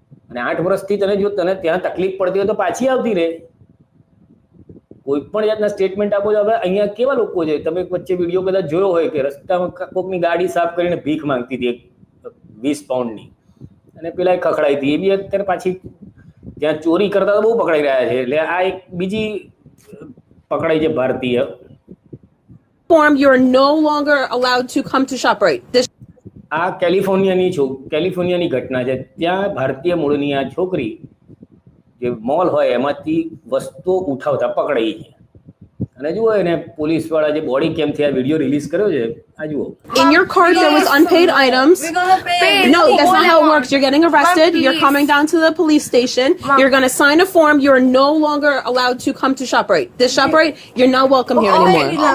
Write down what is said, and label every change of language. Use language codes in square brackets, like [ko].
[gu] અને 8 વર્ષથી જો તને ત્યાં તકલીફ પડતી હોય તો પાછી આવતી રહે. કોઈ પણ જાતના સ્ટેટમેન્ટ આપો છો. હવે અહીંયા કેવા લોકો છે, તમે વચ્ચે વિડીયો કદાચ જોયો હોય કે રસ્તામાં કોકની ગાડી સાફ કરીને ભીખ માંગતી હતી 20 પાઉન્ડની, અને પેલા ખખડાઈ હતી. એ બી અત્યારે પાછી ત્યાં ચોરી કરતા બહુ પકડાઈ રહ્યા છે. એટલે આ એક બીજી પકડાઈ છે ભારતીય. [en] You are no longer allowed to come to ShopRite. [gu] આ કેલિફોર્નિયાની ઘટના છે. ત્યાં ભારતીય મૂળની આ છોકરી જે મોલ હોય એમાંથી વસ્તુઓ ઉઠાવતા પકડાઈ છે. અને જુઓ એને પોલીસ વાળા જે બોડી કેમથી આ વિડીયો રિલીઝ કર્યો છે, આ જુઓ. [en] In your cart there was unpaid items. No, that's not how it works. You're getting arrested. You're coming down to the police station. You're going to sign a form. You're no longer allowed to come to ShopRite. This ShopRite, you're not welcome here anymore.